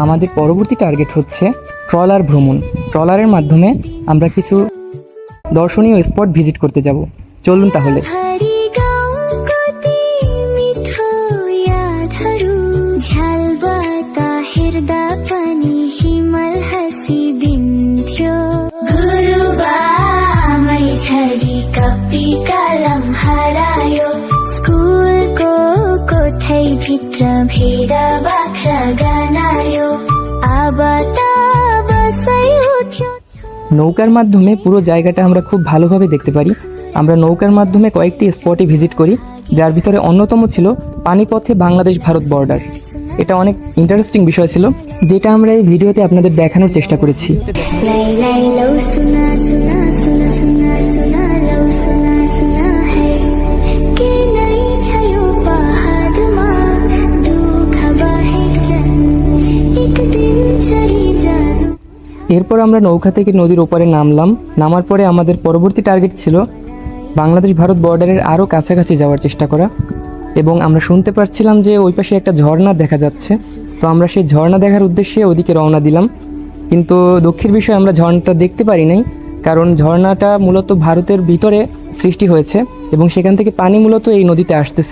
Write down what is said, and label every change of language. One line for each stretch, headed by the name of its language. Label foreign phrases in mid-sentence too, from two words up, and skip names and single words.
Bangla: এবার আমাদের পরবর্তী টার্গেট হচ্ছে ট্রলার ভ্রমণ। ট্রলারের মাধ্যমে আমরা কিছু দর্শনীয় স্পট ভিজিট করতে যাব। চলুন তাহলে।
Nepali: हरी गाउँ कति मिठो यादहरू झ्यालबाट हेर्दा पनि हिमल हाँसिदिन्थ्यो गुरुबामै छडी कपी कलम हरायो स्कुलको कोठैभित्र भेडा बाख्रा गनायो अब त बसै उठ्यो
Bangla: নৌকার মাধ্যমে পুরো জায়গাটা আমরা খুব ভালোভাবে দেখতে পারি। আমরা নৌকার মাধ্যমে কয়েকটি স্পটে ভিজিট করি, যার ভিতরে অন্যতম ছিল পানিপথে বাংলাদেশ ভারত বর্ডার। এটা অনেক ইন্টারেস্টিং বিষয় ছিল, যেটা আমরা এই ভিডিওতে আপনাদের দেখানোর চেষ্টা করেছি।
Nepali: लाई लाई लौ सुना सुना सुना सुना सुना लौ सुना सुना है के नै छ यो पहाडमा दुःख बाहेक जन एक दिन चढी जानु
Bangla: এরপর আমরা নৌকা থেকে নদীর ওপারে নামলাম। নামার পরে আমাদের পরবর্তী টার্গেট ছিল বাংলাদেশ ভারত বর্ডারের আরও কাছাকাছি যাওয়ার চেষ্টা করা, এবং আমরা শুনতে পাচ্ছিলাম যে ওই পাশে একটা ঝর্ণা দেখা যাচ্ছে। তো আমরা সেই ঝর্ণা দেখার উদ্দেশ্যে ওদিকে রওনা দিলাম। কিন্তু দুঃখের বিষয় আমরা ঝর্ণাটা দেখতে পারি নাই, কারণ ঝর্ণাটা মূলত ভারতের ভিতরে সৃষ্টি হয়েছে এবং সেখান থেকে পানি মূলত এই নদীতে আসতেছে।